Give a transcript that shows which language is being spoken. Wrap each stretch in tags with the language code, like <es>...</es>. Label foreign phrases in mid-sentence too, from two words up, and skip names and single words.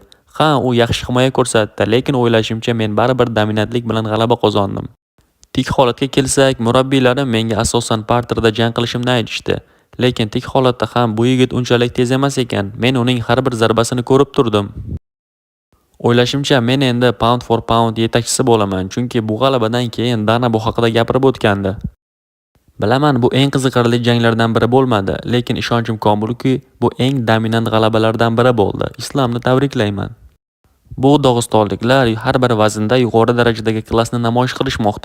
<uz>Ha, u yaxshi himoya ko'rsatdi, lekin o'ylashimcha men baribir dominantlik bilan g'alaba qozondim. Tik holatga kelsak, murabbiylarim menga asosan parterda jang qilishimni aytishdi. Lekin tik holatda ham bu yigit unchalik tez emas ekan. Men uning har bir zarbasini ko'rib turdim. O'ylashimcha men endi</uz> <en>pound for pound</en> <uz>yetakchisi bo'laman, chunki bu g'alabadan keyin Dana bu haqida gapirib o'tgandi. Bilaman, bu eng qiziqarli janglardan biri bo'lmadi, lekin ishonchim komilki, bu eng dominant g'alabalardan biri bo'ldi. Islomni tabriklayman. Bu dog'istonliklar har bir vaznda yuqori darajadagi klassni namoyish qilishmoqda.</uz>